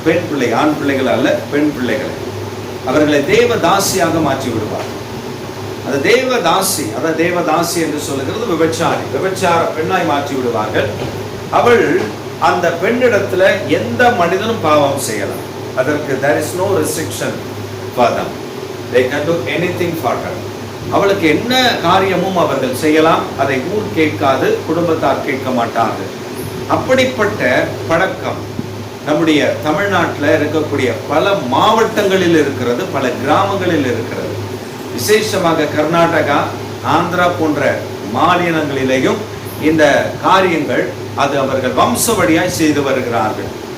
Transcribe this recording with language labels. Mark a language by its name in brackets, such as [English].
[Tamil] பெண் பிள்ளை, ஆண் பிள்ளைகள் அல்ல, பெண் பிள்ளைகளை அவர்களை தேவதாசியாக மாற்றி விடுவார்கள். அந்த தேவதாசி, அதாவது தேவதாசி என்று சொல்லுகிறது விபச்சாரி, விபச்சார பெண்ணாய் மாற்றி விடுவார்கள். அவள் அந்த பெண்ணிடத்துல எந்த மனிதனும் பாவம் செய்யலாம். அதற்கு [English] there is no restriction for them. They can do anything for her. [Tamil] அவளுக்கு என்ன காரியமும் அவர்கள் செய்யலாம். அதை ஊர் கேட்காது, குடும்பத்தார் கேட்க மாட்டார்கள். அப்படிப்பட்ட பழக்கம் நம்முடைய தமிழ்நாட்டில் இருக்கக்கூடிய பல மாவட்டங்களில் இருக்கிறது, பல கிராமங்களில் இருக்கிறது. விசேஷமாக கர்நாடகா, ஆந்திரா போன்ற மாநிலங்களிலேயும் இந்த காரியங்கள் அது அவர்கள் வம்ச வழியாய் செய்து வருகிறார்கள்.